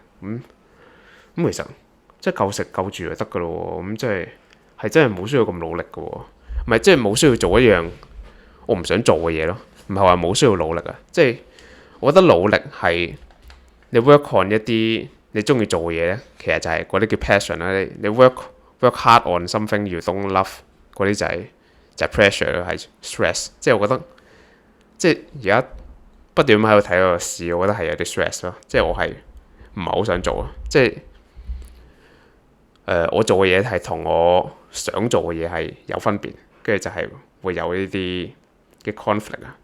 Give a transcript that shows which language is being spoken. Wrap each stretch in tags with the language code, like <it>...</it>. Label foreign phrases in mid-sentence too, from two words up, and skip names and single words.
<yue>咁其實即係夠食夠住就得噶咯。咁即係真係冇需要咁努力噶喎。唔係即係冇需要做一樣我唔想做嘅嘢咯。唔係話冇需要努力啊。即係我覺得努力係你</yue> <en>work on</en> <yue>一啲你中意做嘅嘢咧，其實就係嗰啲叫 passion 啦。你</yue> <en>work hard on something you don't love</en> <yue>嗰啲就就係 pressure 咯，係 stress。即係我覺得，即係而家不斷咁喺度睇個市，我覺得係有啲 stress 咯。即係我係唔係好想做啊？即係我做嘅嘢係同我想做嘅嘢係有分別，跟住就係會有呢啲嘅 conflict 啊。</yue>